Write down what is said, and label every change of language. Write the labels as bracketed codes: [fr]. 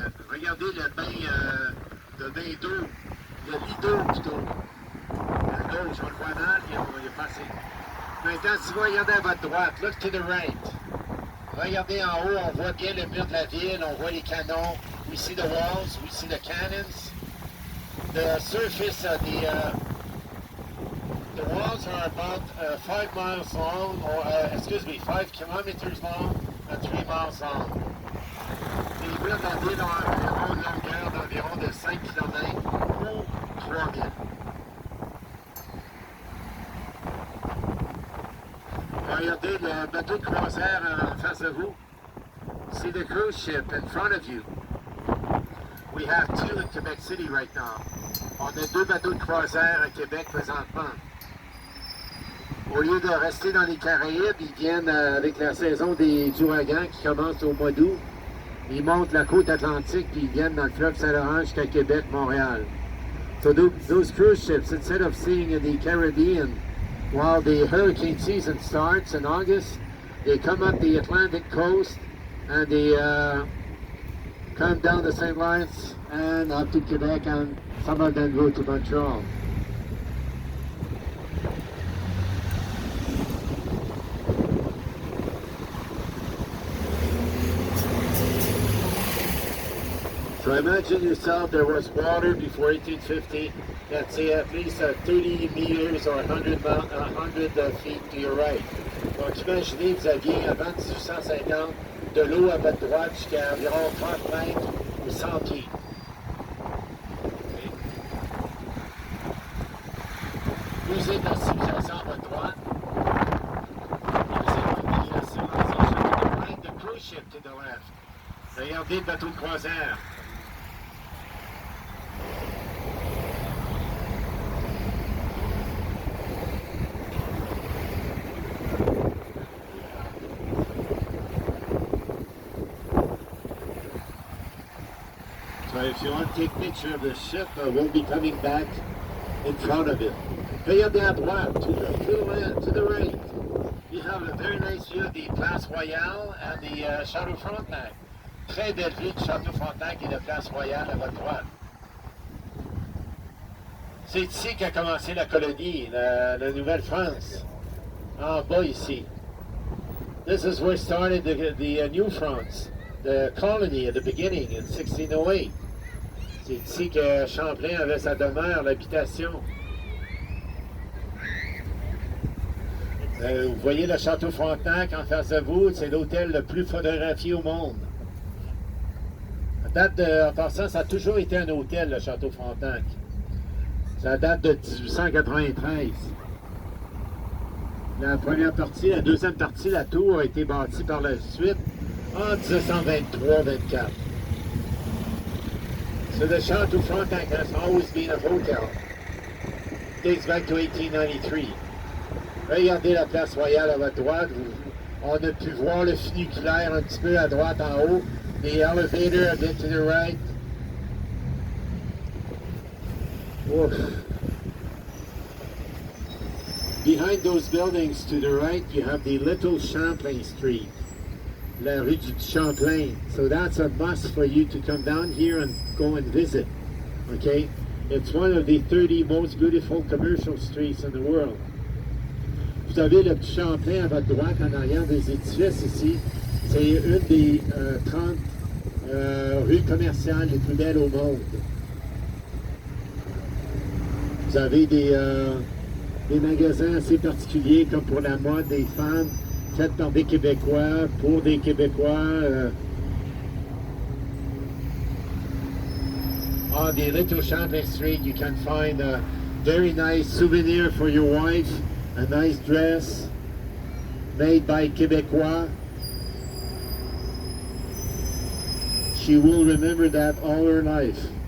[fr] Regardez le bain d'eau, le lit d'eau plutôt. À gauche, on le voit mal, il est passé. Maintenant, si vous regardez à votre droite, [en] look to the right. [fr] Regardez en haut, on voit bien le mur de la ville, on voit les canons. [en] We see the walls, we see the cannons. The surface of the walls are about 5 miles long, or 5 kilometers long and 3 miles long. [fr] Les murs de la ville ont environ une longueur d'environ de 5 km ou 3 000. Regardez le bateau de croisière en face de vous. [en] See the cruise ship in front of you. We have 2 in Quebec City right now. [fr] On a 2 bateaux de croisière à Québec présentement. Au lieu de rester dans les Caraïbes, ils viennent avec la saison des ouragans qui commence au mois d'août. Ils montent la côte atlantique puis ils viennent dans le fleuve Saint-Laurent jusqu'à Québec, Montréal. [en] So those cruise ships, instead of seeing in the Caribbean while the hurricane season starts in August, they come up the Atlantic coast and they come down the St. Lawrence and up to Quebec, and some of them go to Montreal. So imagine yourself there was water before 1850, let's say at least 30 meters or 100 feet to your right. [fr] Donc imaginez, vous aviez avant 1850 de l'eau à votre droite jusqu'à environ 30 mètres ou 100 pieds. Vous êtes dans la civilisation à votre droite. Vous êtes dans la civilisation [en] to the right, the cruise ship to the left. [fr] Regardez le bateau de croisière. [en] But if you want to take a picture of the ship, we'll be coming back in front of it. [fr] Regardez à droite, [en] to the right. You have a very nice view of the Place Royale and the Château Frontenac. [fr] Très belle vue du Château Frontenac et de Place Royale à votre droite. C'est ici qu'a commencé la colonie, la Nouvelle-France. En bas ici. [en] This is where started the New France, the colony at the beginning in 1608. [fr] C'est ici que Champlain avait sa demeure, l'habitation. Vous voyez le Château Frontenac en face de vous, c'est l'hôtel le plus photographié au monde. En passant, ça a toujours été un hôtel, le Château Frontenac. Ça date de 1893. La première partie, la deuxième partie, la tour a été bâtie par la suite en 1923-24. [en] So the Château Frontenac has always been a hotel. It dates back to 1893. [fr] Regardez la place Royale à votre droite. On a pu voir le funiculaire un petit peu à droite en haut. [en] The elevator a bit to the right. Oof. Behind those buildings to the right, you have the Little Champlain Street, la rue du Champlain. So that's a must for you to come down here and go and visit. Okay? It's one of the 30 most beautiful commercial streets in the world. [fr] Vous avez le petit Champlain à votre droite en arrière des édifices ici. C'est une des 30 rues commerciales les plus belles au monde. Vous avez des magasins assez particuliers comme pour la mode des femmes, faites par des Québécois, pour des Québécois. [en] On the Little Champlain Street, you can find a very nice souvenir for your wife, a nice dress made by Québécois. She will remember that all her life.